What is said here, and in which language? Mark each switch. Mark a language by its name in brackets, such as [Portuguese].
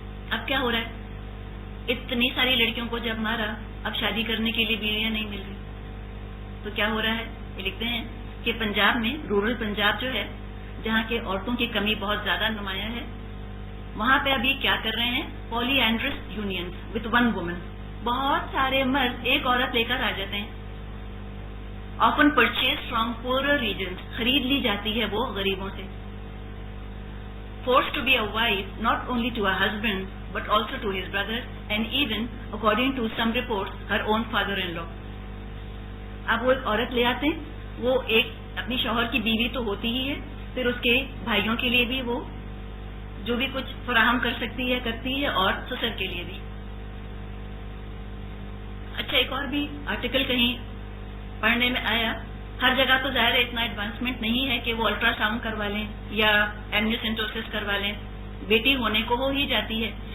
[Urdu] اب کیا ہو رہا ہے؟ اتنی ساری لڑکیوں کو جب مارا، اب شادی کرنے کے لیے بیویاں نہیں مل رہی، تو کیا ہو رہا ہے؟ یہ لکھتے ہیں کہ پنجاب میں، رورل پنجاب جو ہے جہاں کے عورتوں کی کمی بہت زیادہ نمایاں ہے، وہاں پہ ابھی کیا کر رہے ہیں؟ [English] Polyandrous unions with one woman. [Urdu] بہت سارے مرد ایک عورت لے کر آ جاتے ہیں. [English] often purchased from poorer regions, [Urdu] خرید لی جاتی ہے وہ غریبوں سے. [English] forced to be a wife not only to her husband but also to his brother and even according to some reports her own father-in-law. [Urdu] اب وہ ایک عورت لے آتے ہیں، وہ ایک اپنی شوہر کی بیوی تو ہوتی ہی ہے، پھر اس کے بھائیوں کے لیے بھی وہ جو بھی کچھ فراہم کر سکتی ہے کرتی ہے، اور سسر کے لیے بھی. اچھا، ایک اور بھی آرٹیکل کہیں پڑھنے میں آیا، ہر جگہ تو ظاہر ہے اتنا ایڈوانسمنٹ نہیں ہے کہ وہ الٹرا ساؤنڈ کروا لیں یا ایمنیوسینٹوسس کروا لیں، بیٹی ہونے کو ہو ہی جاتی ہے.